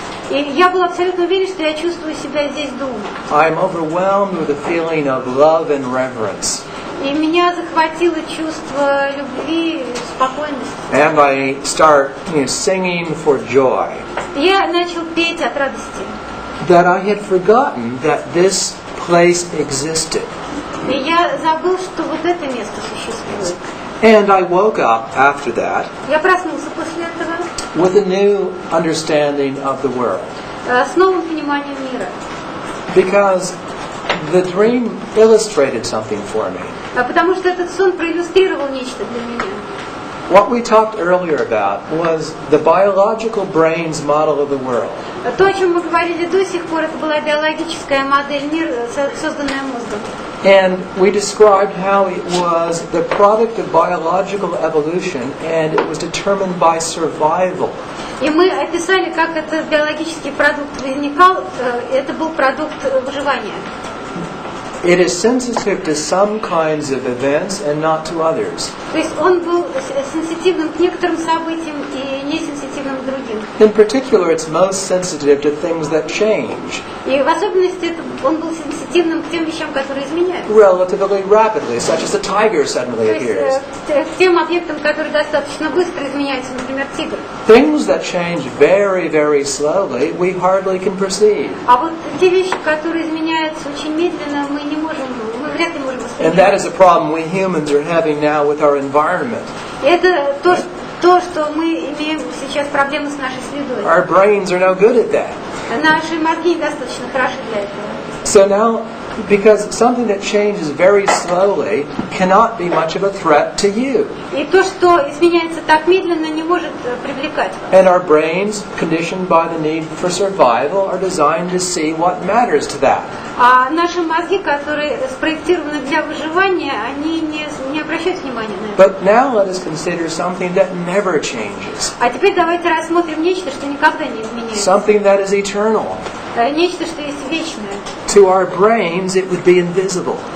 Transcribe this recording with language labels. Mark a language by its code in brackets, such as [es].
[ru] И я был абсолютно уверен, что я чувствую себя здесь дома. [en] I'm overwhelmed with a feeling of love and reverence. [ru] И меня захватило чувство любви и спокойности. [en] And I start singing for joy. [ru] Я начал петь от радости. [en] That I had forgotten that this place existed. [ru] И я забыл, что вот это место существует. [en] And I woke up after that. [ru] Я проснулся после этого. [en] With a new understanding of the world. [ru] С новым пониманием мира. [en] Because the dream illustrated something for me. [ru] Потому что этот сон проиллюстрировал нечто для меня. [en] What we talked earlier about was the biological brain's model of the world. [ru] То, о чем мы говорили до сих пор, это была биологическая модель мира, созданная мозгом. [en] And we described how it was the product of biological evolution and it was determined by survival. [ru] И мы описали, как этот биологический продукт возникал. Это был продукт выживания. [en] It is sensitive to some kinds of events and not to others. [ru] То есть он был сенситивным к некоторым событиям и несенситивным к другим. [en] In particular, it's most sensitive to things that change. [ru] И в особенности он был сенситивным к тем вещам, которые изменяются. [en] Relatively rapidly, such as a tiger suddenly appears. [ru] То есть к тем объектам, которые достаточно быстро изменяются, например, тигр. [en] Things that change very, very slowly, we hardly can perceive. [ru] А вот те вещи, которые изменяются очень медленно, мы не можем, мы вряд ли можем воспринимать. [en] And that is a problem we humans are having now with our environment. [ru] Это то, что мы имеем сейчас проблемы с нашей средой. [en] Our brains are no good at that. [ru] Наши мозги недостаточно хороши для этого. [en] So now, because something that changes very slowly cannot be much of a threat to you. [ru] И то, что изменяется так медленно, не может привлекать вас. [en] And our brains, conditioned by the need for survival, are designed to see what matters to that. [ru] А наши мозги, которые спроектированы для выживания, они не обращают внимания на это. [en] But now let us consider something that never changes. [ru] А теперь давайте рассмотрим нечто, что никогда не изменяется. [en] Something that is eternal. [ru] Нечто, что есть вечное. [en] To our brains, it would be invisible.